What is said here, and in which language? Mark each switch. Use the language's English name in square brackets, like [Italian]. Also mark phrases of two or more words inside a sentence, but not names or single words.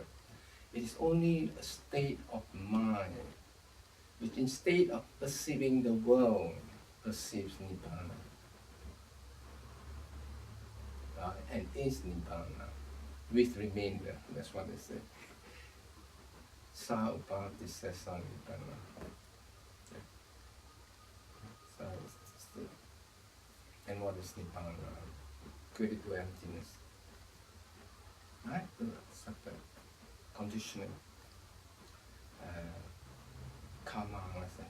[English] It is only a state of mind, which instead of perceiving the world, perceives Nibbana. And is Nibbana, with remainder. That's what they say. [Pali] Sa upati sesa Nibbana. [English] So it's the, and what is Nibbana? Equated to emptiness. Right? Separate. Conditioning. Karma, I think.